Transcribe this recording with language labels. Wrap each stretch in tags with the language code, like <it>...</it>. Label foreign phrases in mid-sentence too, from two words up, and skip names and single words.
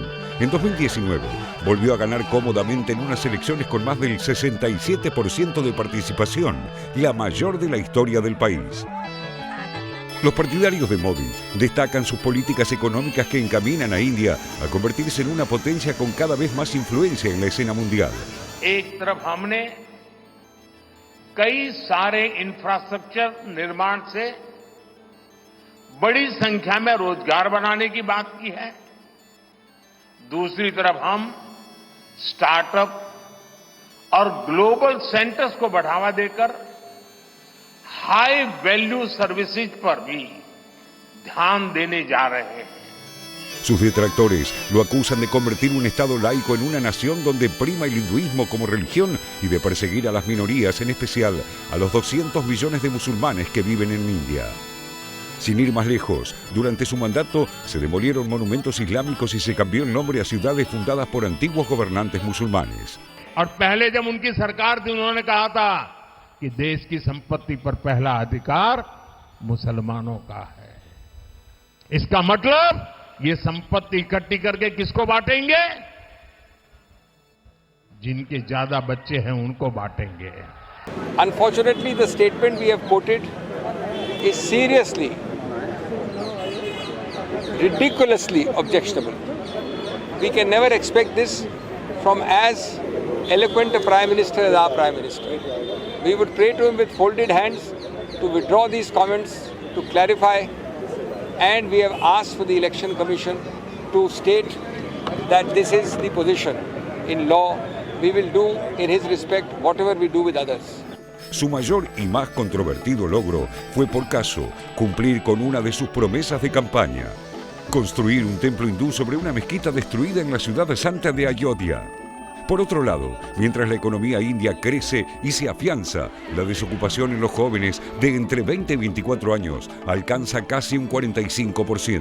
<es>En 2019 volvió a ganar cómodamente en unas elecciones con más del 67% de participación, la mayor de la historia del país. Los partidarios de Modi destacan sus políticas económicas que encaminan a India a convertirse en una potencia con cada vez más influencia en la escena mundial.</es> <hi>एक तरफ हमने कई सारे इंफ्रास्ट्रक्चर निर्माण से बड़ी संख्या में रोजगार बनाने की बात की है, दूसरी तरफ हम स्टार्टअप और</hi> <en>global centers</en> <hi>को बढ़ावा देकर</hi> <en>high value services</en> <hi>पर भी ध्यान देने जा रहे हैं।</hi> <es>Sus detractores lo acusan de convertir un Estado laico en una nación donde prima el hinduismo como religión y de perseguir a las minorías, en especial a los 200 millones de musulmanes que viven en India. Sin ir más lejos, durante su mandato se demolieron monumentos islámicos y se cambió el nombre a ciudades fundadas por antiguos gobernantes musulmanes.</es> <hi>और पहले जब उनकी सरकार थी उन्होंने कहा था कि देश की संपत्ति पर पहला अधिकार मुसलमानों का है। इसका मतलब ये संपत्ति इकट्ठी करके किसको बांटेंगे? जिनके ज्यादा बच्चे हैं उनको बांटेंगे।</hi> <en>Unfortunately, the statement we have quoted is seriously, ridiculously objectionable. We can never expect this from as eloquent a Prime Minister as our Prime Minister. We would pray to him with folded hands to withdraw these comments, to clarify, and we have asked for the Election Commission to state that this is the position. In law, we will do in his respect whatever we do with others.</en> <es>Su mayor y más controvertido logro fue, por caso, cumplir con una de sus promesas de campaña: construir un templo hindú sobre una mezquita destruida en la ciudad santa de Ayodhya. Por otro lado, mientras la economía india crece y se afianza, la desocupación en los jóvenes de entre 20 y 24 años alcanza casi un 45%.</es>